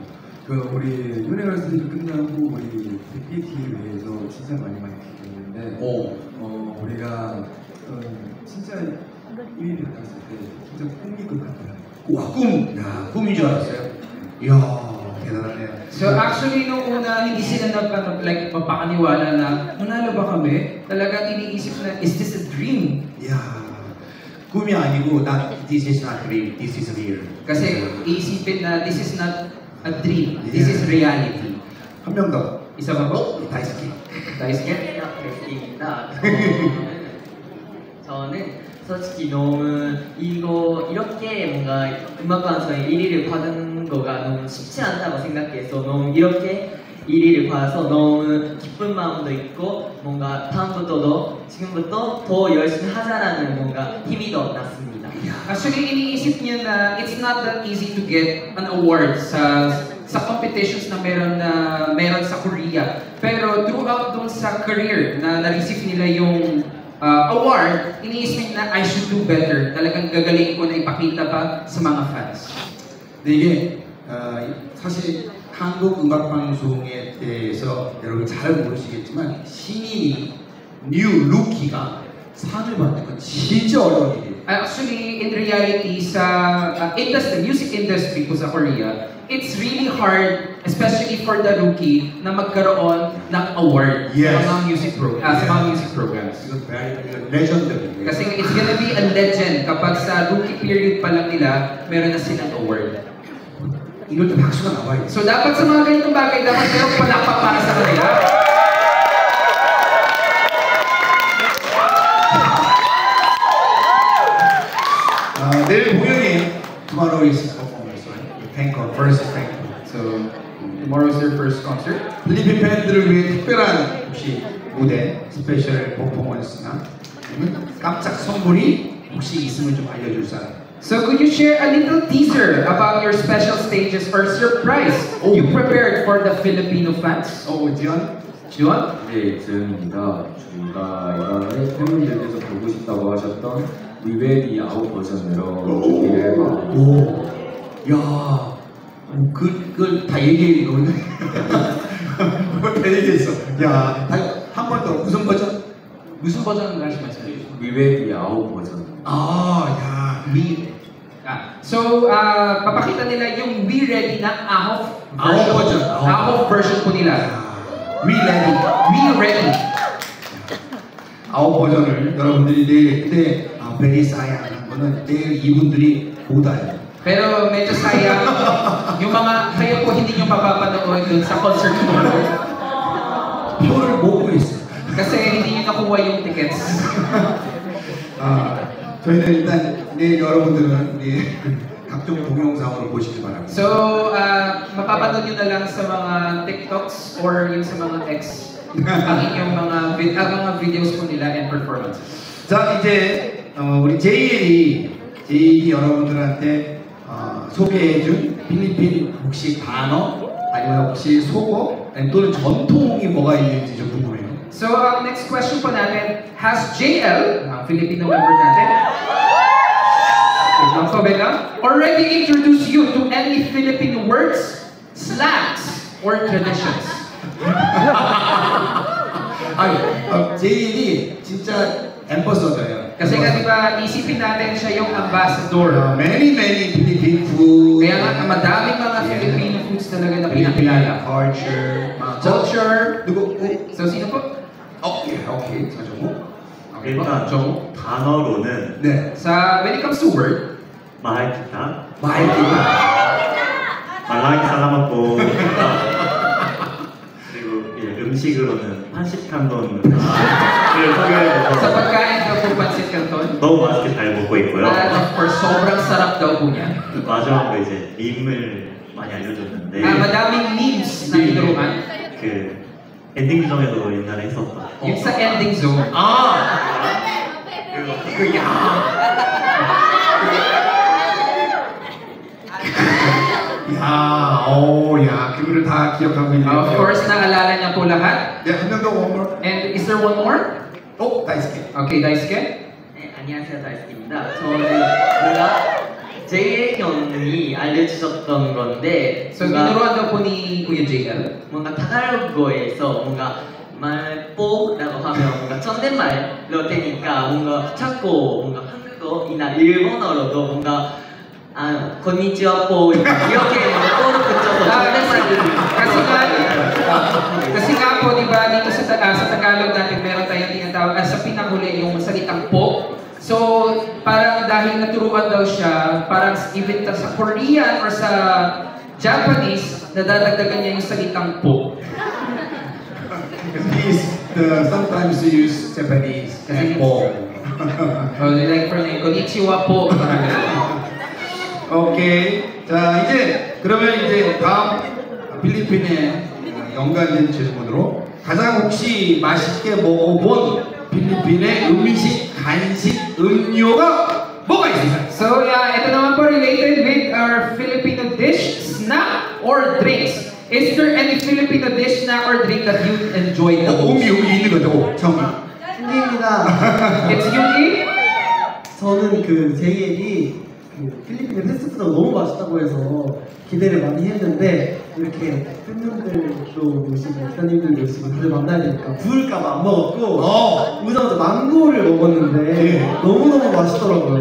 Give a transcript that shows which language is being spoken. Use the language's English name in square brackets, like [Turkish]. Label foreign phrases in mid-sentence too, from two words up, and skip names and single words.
[Korean] 그 우리 유네걸 스테이지 끝나고 우리 PPT를 위해서 진짜 많이 기대했는데, 우리가 진짜 1위를 갔을 때 진짜 꿈일 것 같아요. 와, 꿈. 야, 꿈인 줄 알았어요. 이야, 대단하네요. [English] So actually, [Filipino] nung una, hindi sila mapakaniwala na manalo ba kami? Talagang iniisip na, [English] is this a dream? [Korean] 이야, 꿈이 아니고 [English] this is not dream, this is real. [Filipino] Kasi iisipin na [English] this is not a dream, this is reality. [Korean] 한 명 더. [Filipino] Isa pa po? [Korean] 다이스키. Daisuke? 베스트입니다. 저는 솔직히 너무 이렇게 뭔가 음악방송에 1위를 받은 거가 너무 쉽지 않다고 생각해서 너무 이렇게 1위를 받아서 너무 기쁜 마음도 있고 뭔가 다음부터도 지금부터 더 열심히 하자라는 뭔가 힘이 더 났습니다. [English] Actually, [Filipino] iniisip niya na [English] it's not that easy to get an award [Filipino] sa competitions na meron sa Korea. Pero throughout dun sa career na na-receive nila yung award, iniisip na [English] I should do better. [Filipino] Talagang gagaling ko na ipakita pa sa mga fans. [Korean] 근데 이게 사실 한국 음악 방송에 대해서 여러분 잘 모르시겠지만 신인이 뉴 루키가 상을 받는 건 진짜 어려운 일이에요. [English] Actually, in reality, [Filipino] sa music industry po sa Korea, [English] it's really hard, especially for the rookie, [Filipino] na magkaroon ng award [English] Yes. [Filipino] sa mga [English] music programs. [Korean] 이건 레전드예요. [Filipino] Kasi [English] it's gonna be a legend [Filipino] kapag sa [English] rookie period [Filipino] pa lang nila, meron na silang award. [Korean] 이럴 때 박수가 나와요. [Filipino] So dapat sa mga ganitong bagay, dapat merong palakpak para sa kanila. [Korean] 내일 공연이 [English] tomorrow is performance, [Korean] 탱커 versus 탱커. [English] So tomorrow is their first concert. [Korean] 필리핀 팬들을 위해 특별한 혹시 무대, 스페셜 퍼포먼스나 아니면 깜짝 선물이 혹시 있으면 좀 알려줄 사람. [English] So could you share a little teaser about your special stages or surprise you prepared for the Filipino fans? [Korean] 지원? Juan? 네, 재현입니다. 저희가 이번에 팬분들께서 보고 싶다고 하셨던 리베리 아웃 버전으로 준비를 해봤고 오, 야, 그걸 다 얘기해 놓은 다 얘기했어. 야, 한 번 더 무슨 버전? Musun 버전 다시 말씀해 주세요. 리베리 아웃 버전. 야, [Filipino] So, papakita nila yung We Ready ng Ahof Aho version po nila. [English] We ready. We ready. [Korean] 아홉 버전을 여러분들이 내일 그때 베리 사양하는 거는 내일 이분들이 못 알아요. [Filipino] Pero medyo sayang yung mga kayo po hindi nyo mapapanood dun sa concert tour. [Korean] 표를 못 구했어요. [Filipino] Kasi hindi nyo nakuha yung tickets. [Korean] 저희는 일단 내일 여러분들은 우리 각종 동영상으로 보시기 바랍니다. [Filipino] So, mapapanood nyo na lang sa mga TikToks or yung sa mga X ang inyong mga videos po nila and performances. [Korean] 자, 이제 우리 JL이 여러분들한테 소개해준 필리핀 혹시 단어 아니면 혹시 속어 또는 전통이 뭐가 있는지 좀 궁금해요. [Filipino] So, ang [English] next question [Filipino] po natin, has JL, ang Filipino member natin, [English] already introduced you to any Filipino words, slangs, or traditions? [Korean] JL이 진짜 앰버서더예요. [Filipino] Kasi nga diba, isipin natin siya yung ambassador. [English] Many Philippine food. [Filipino] Kaya nga, madaming mga [English] Filipino foods [Filipino] talaga na pinakilala. Culture. So, sino po? [Korean] Okay. 사정우. 일단 정우. 단어로는 네. [English] When it comes to word, [Filipino] Mahal kita, 말라기 Salamat po [Korean] 그리고 음식으로는 판식칸돈을 소개해드리고 [Filipino] sa pagkain daw po Pancit Canton. [Korean] 너무 맛있게 잘 먹고 있고요. [English] And of course, [Filipino] sobrang sarap daw po niya. [Korean] 마지막으로 이제 밈을 많이 알려줬는데 [Filipino] Madaming memes na tinuruan. [Korean] 그 엔딩 규정에도 옛날에 했었던 [Filipino] Yung sa ending zone. [Korean] 그거를 다 기억하고 있네요. [English] Of course, [Filipino] naalala niya po lahat. [Korean] 네, 한 명 더 [English] one more. And is there one more? [Korean] 다이스케. [English] Okay, Daisuke. [Korean] 네, 안녕하세요, 다이스입니다. 저는 뭔가 JL 형이 알려주셨던 건데 [Filipino] So, tinuruan daw po ni Kuya JL. 뭔가 타갈로그에서 뭔가 말뽀라고 하면 뭔가 존댓말로 되니까 뭔가 자꾸 뭔가 한국어이나 일본어로도 뭔가 konnichiwa po 이렇게 뭔가 뽀로 붙여서 존댓말을 Kasi nga po, di ba, dito sa Tagalog natin, meron tayong tinatawag, sa pinakuli yung salitang po. So, parang dahil naturuan daw siya, parang even sa Korean or sa Japanese, nadadagdagan niya yung salitang po. [English] Sometimes you use Japanese and po. Like for me, konnichiwa po. [Korean] 오케이. 자, 그러면 다음 필리핀에 연관된 질문으로 가장 혹시 맛있게 먹어본 필리핀의 음식, 간식, 음료가 뭐가 있을까요? [Filipino] So, ito naman po [English] related with our Filipino dish, snack, or drinks. Is there any Filipino dish, snack, or drink that you enjoy the most? [Korean] 음이 있는 거죠. 정말. 신기입니다. [English] It's Yuki? [Korean] 저는 그 JL이 필리핀의 패스트푸드가 너무 맛있다고 해서 기대를 많이 했는데 이렇게 팬분들도 오시고 기사님들도 오시고 다들 만나야 되니까 부을까봐 안 먹었고 오자마자 망고를 먹었는데 너무너무 맛있더라고요.